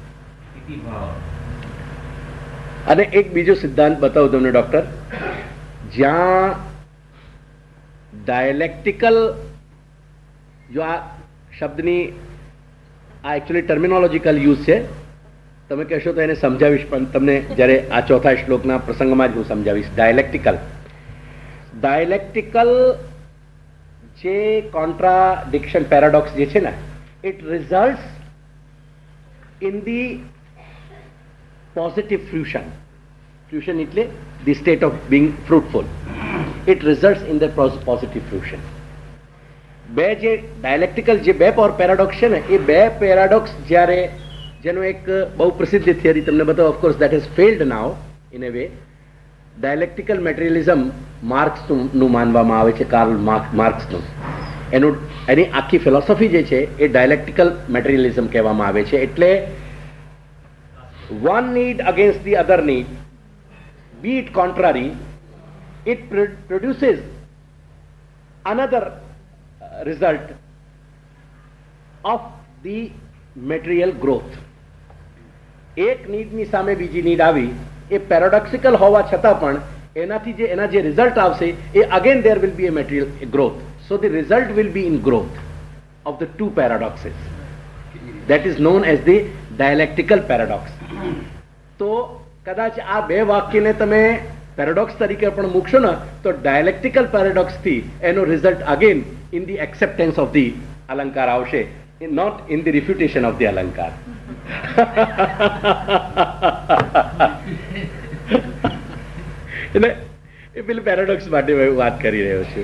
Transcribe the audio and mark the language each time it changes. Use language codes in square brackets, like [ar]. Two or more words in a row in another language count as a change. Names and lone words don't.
[gu] અને એક બીજો સિદ્ધાંત બતાવું તમને ડોક્ટર, જ્યાં ડાયલેક્ટિકલ, જો આ શબ્દની આ [en] actually terminological use [gu] છે, તમે કહેશો તો એને સમજાવીશ, પણ તમને જ્યારે આ ચોથા શ્લોકના પ્રસંગમાં જ હું સમજાવીશ. [en] ડાયલેક્ટિકલ જે કોન્ટ્રાડિક્શન, પેરાડોક્સ [gu] જે છે ને, [en] it results in the positive fusion. Fusion એટલે the state of being fruitful. It results in the positive fusion. [gu] બે જે ડાયલેક્ટિકલ જે બે પેરાડોક્સ છે ને, એ બે પેરાડોક્સ જ્યારે, જેનો એક બહુ પ્રસિદ્ધ થિયરી તમને બતાવો, [en] of course that has failed now in a way. dialectical materialism [gu] માર્ક્સનું માનવામાં આવે છે, કાર્લ માર્ક્સનું. એની આખી ફિલોસોફી જે છે એ [en] dialectical materialism [gu] કહેવામાં આવે છે. [en] એટલે one need against the other need, be it contrary, it produces another result of the material growth. [gu] એક નીડની સામે બીજી નીડ આવી, એ પેરાડોક્સિકલ હોવા છતાં પણ એનાથી જે એના જે રિઝલ્ટ આવશે એ [en] અગેન there will be a material growth. So the result will be in growth of the two paradoxes. That is known as the dialectical paradox. [gu] તો કદાચ આ બે વાક્યને તમે પેરાડોક્સ તરીકે પણ મૂકશો ને, તો [en] dialectical paradox [gu] થી એનો રિઝલ્ટ [en] again in the acceptance of the [gu] અલંકાર આવશે, [en] not in the refutation of the [gu] અલંકાર. એટલે એ પેલી પેરાડોક્સ માટે વાત કરી રહ્યો છું.